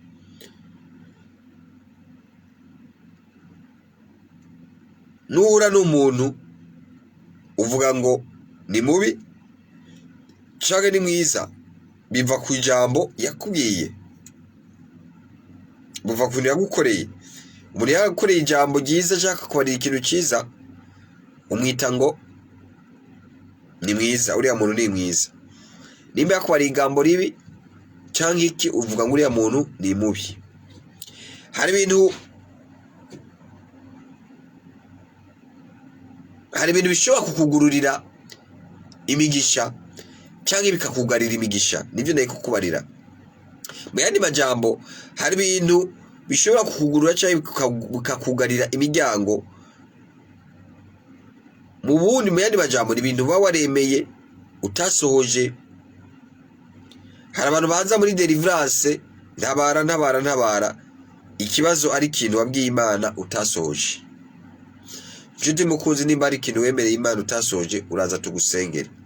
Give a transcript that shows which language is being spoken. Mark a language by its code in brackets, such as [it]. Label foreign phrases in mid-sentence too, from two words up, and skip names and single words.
[rn] Nuhura n'umuntu uvuga ngo ni mubi canke ni mwiza, biva ku ijambo yakubwiye, biva ku yagukoreye. Umuntu yagukoreye ijambo ryiza ashaka kubarira ikintu cyiza, umwita ngo ni mwiza, uriya muntu ni mwiza. Nimba yakubariye ijambo ribi canke iki, uvuga ngo uriya muntu ni mubi. Hari ibintu bishobora kukugururira imigisha canke bikakugarira imigisha, nivyo naye kukubarira. Mu yandi majambo, hari ibintu bishobora kukugurura canke bikakugarira imiryango. Mu yandi majambo, ni ibintu uba waremeye utasohoje. Hari abantu baza muri deliverance, ntabara, ikibazo ari ikintu wabwiye Imana utasohoje. Nshuti mukunzi, nimba ari ikintu wemereye Imana utasohoje, uraza tugusengera.